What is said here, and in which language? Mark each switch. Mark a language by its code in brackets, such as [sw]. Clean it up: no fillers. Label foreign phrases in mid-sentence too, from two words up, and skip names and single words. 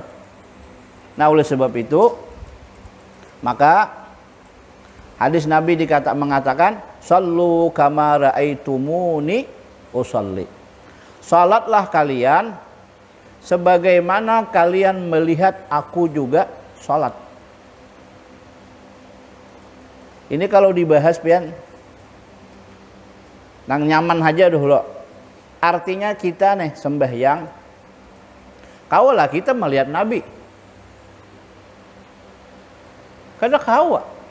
[id] Nah, oleh sebab itu maka hadis Nabi mengatakan, [ar] "Shallu kama raaitumuni usalli." [id] Salatlah kalian sebagaimana kalian melihat aku juga salat. [bjn] Ini kalau dibahas pian nang nyaman aja dulu. Artinya kita nih sembahyang, kaulah kita melihat Nabi. Kada kawa.